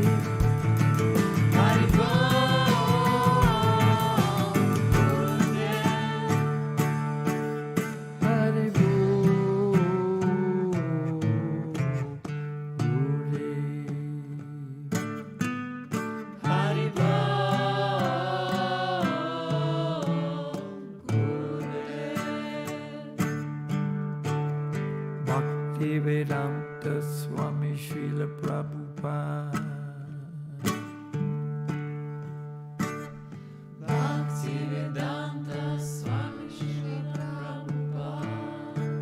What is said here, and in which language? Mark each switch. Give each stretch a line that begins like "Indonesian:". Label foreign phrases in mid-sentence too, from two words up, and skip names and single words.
Bangla: হরি বোল, গুরুদেব. হরি বোল, গুরুদেব. হরি বোল, Gurudev. Bhakti-vedanta Swami Srila Prabhupada. Bhakti-vedanta Swami Srila Prabhupada.